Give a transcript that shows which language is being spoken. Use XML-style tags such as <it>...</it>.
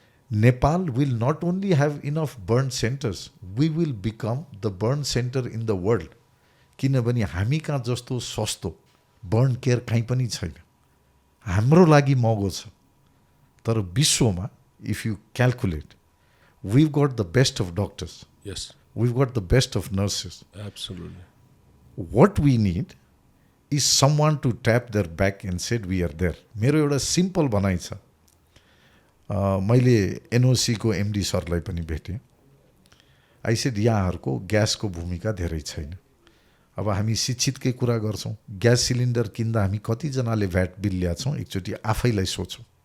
<en>Nepal will not only have enough burn centres we will become the burn centre in the world</en> <ne>किनभने हामी कहाँ जस्तो सस्तो burn care कहीँ पनि छैन हाम्रो लागि महँगो छ तर विश्वमा</ne> <en>If you calculate we've got the best of doctors. Yes. We've got the best of nurses. Absolutely. What we need is someone to tap their back and said we are there.</en> <ne>मेरो एउटा simple भनाइ छ मैले एनओसीको MD सरलाई पनि भेटेँ</ne> <en>I said</en> <ne>यहाँहरूको ग्यासको भूमिका धेरै छैन अब हामी शिक्षितकै कुरा गर्छौँ ग्यास सिलिन्डर किन्दा हामी कतिजनाले भ्याट बिल ल्याछौँ एकचोटि आफैलाई सोचौँ</ne>